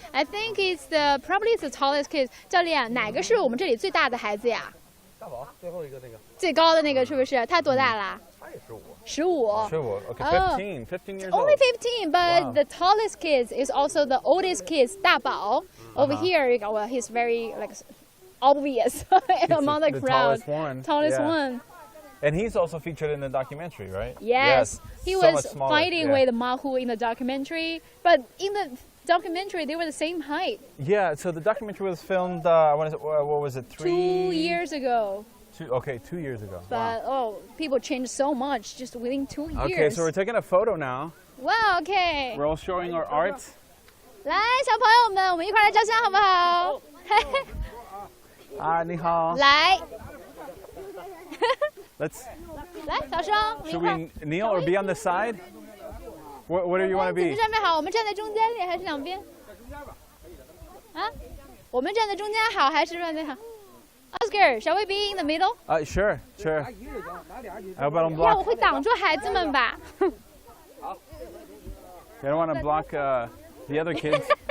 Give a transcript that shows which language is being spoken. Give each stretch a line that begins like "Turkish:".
English: I think it's probably it's the tallest kids.
Chinese: 教练，哪个是我们这里最大的孩子呀？大宝最后一个那个，最高的那个是不是？他多大啦？他也15。
English: 15. Sure. Okay, Oh. 15 years old. Only 15, but Wow. the tallest kids is also the oldest kids, 大宝. Over here, well, he's very like obvious among the crowd. Tallest one. Tallest Yeah. one. And he's also featured in the documentary, right? Yes. He So was much smaller, fighting yeah. with Mahu in the documentary, but in the documentary, they were the same height Yeah. So the documentary was filmed. What was it? 2 years ago. Okay, 2 years ago. But people changed so much just within 2 years. Okay, so we're taking a photo now. Wow, okay. We're all showing our art.
Chinese: 来，小朋友们，我们一块来照相好不好？啊，你好。来。
English: Let's.
Chinese: 来，小声。
English: Should we kneel or be on the side? What do you want to be?
Chinese: 站边好，我们站在中间里还是两边？啊？我们站在中间好还是站在好 ？
English: Oscar, shall we be in the middle? Sure.
Chinese: 要不然要不会挡住孩子们吧
English: I don't want to block the other kids.